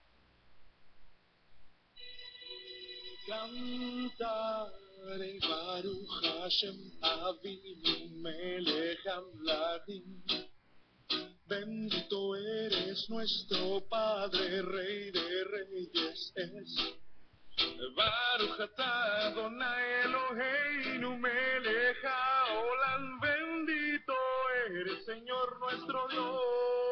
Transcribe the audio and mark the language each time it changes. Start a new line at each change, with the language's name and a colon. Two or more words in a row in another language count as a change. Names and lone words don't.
Hebrew: Cantaré ברוך השם אבינו מלך המלכים.
Spanish: Bendito eres nuestro Padre, Rey de Reyes es.
Hebrew: ברוך אתה אדוני אלוהינו מלך העולם.
Spanish: Bendito eres, Señor nuestro Dios.